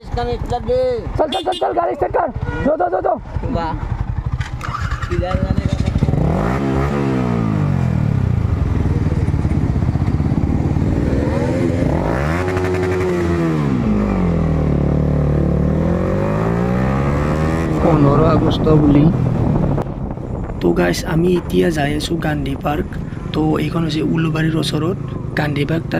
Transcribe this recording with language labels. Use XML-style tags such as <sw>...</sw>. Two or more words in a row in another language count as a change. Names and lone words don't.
<hi>स्टार्ट दे चल चल चल चल गाड़ी स्टार्ट कर दो वाह किधर जाने का</hi> <as>আগষ্ট বুলি তো গাইছ আমি এতিয়া যাই আছোঁ গান্ধী পাৰ্ক তো এইখন হৈছে উলুবাৰীৰ ওচৰত গান্ধী পাৰ্ক তাত</as>